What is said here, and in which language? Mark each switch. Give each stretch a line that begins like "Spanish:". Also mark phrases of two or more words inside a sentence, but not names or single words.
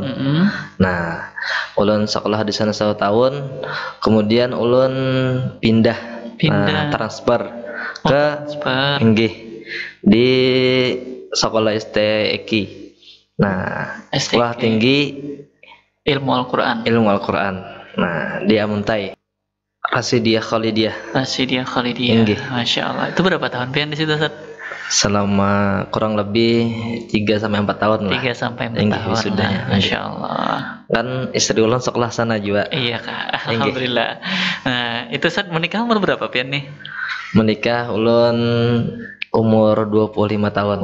Banjar: Nah, ulun sekolah di sana 1 tahun, kemudian ulun pindah transfer ke di sekolah STEKI. Nah, sekolah tinggi ilmu Al-Quran. Nah, di Amuntai. Rasidiyah Khalidiyah.
Arabic: ما شاء الله.
Banjar: Itu berapa tahun Pian di situ, Ustaz?
Indonesian: Selama kurang lebih 3 sampai 4 tahun lah. 3 sampai 4 tahun. Wisudanya.
Arabic: ما شاء الله.
Banjar: Kan istri ulun sekolah sana juga. Iya, Kak. Alhamdulillah. Nah, itu Ustaz menikah umur berapa Pian nih? Menikah ulun umur 25 tahun.